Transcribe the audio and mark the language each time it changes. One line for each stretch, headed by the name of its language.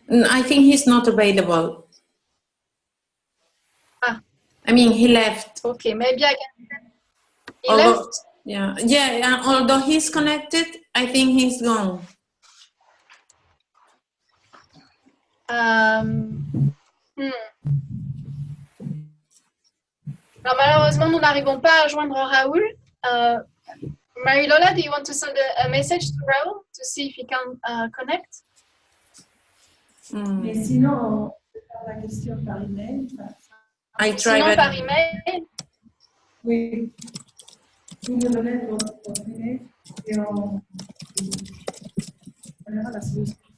English: I think he's not available. I mean, he left. Okay, maybe I can. He left? left? Yeah, although he's connected, I think he's gone.
French: Alors, malheureusement, nous n'arrivons pas à joindre Raoul.
English: Marie-Lola, do you want to send a message to Raoul to see if he can connect?
French: Mais sinon, on peut faire la question par email. Sinon, par email. Oui. Vous me donnez votre email et on verra la solution.